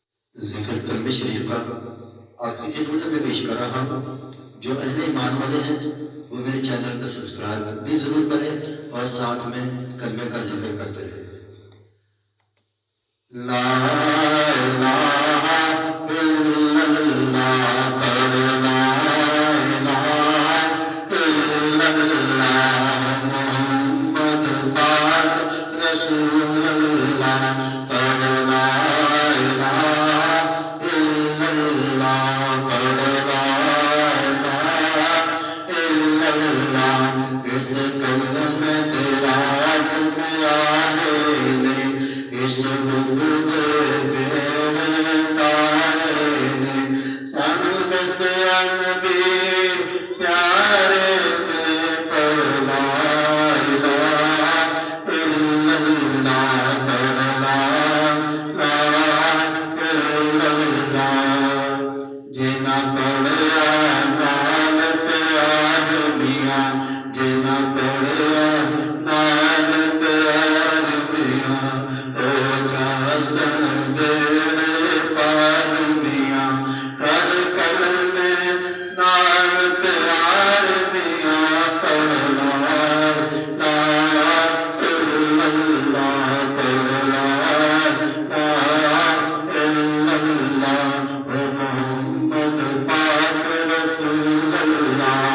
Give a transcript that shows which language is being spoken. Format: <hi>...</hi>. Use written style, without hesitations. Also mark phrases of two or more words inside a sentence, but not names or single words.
<ur>ذکر کلمے شریف کا آپ کی خدمت میں پیش کر رہا ہوں. جو اہلِ ایمان والے ہیں وہ میرے چینل کو سبسکرائب بھی ضرور کریں اور ساتھ میں کلمے کا ذکر کرتے رہیں.</ur> <ar>لا إله إلا الله پڑھ لا إله إلا الله محمد پاک رسول الله پڑھ لا إله إلا الله پڑھ لا إله إلا الله.</ar> <pa>اس کلمے تیرا ذکر آئے نے، اس بغض تیرے تارے نے، سانوں دسیا نبی پیارے نے पढ़</pa> <ar>لا إله إلا الله</ar> <pa>पढ़</pa> <ar>لا إلا الله.</ar> <pa>جنہاں پڑھیا نال پیار میاں، جنہاں پڑھیا نال پیار میاں، او جاسن تیرے پار میاں. ہر کلمے نال پیار میاں पढ़</pa> <ar>لا إلا الله</ar> <pa>पढ़</pa> <ar>لا إلا الله</ar> <pa>ओ</pa> <ar>محمد پاک رسول الله.</ar>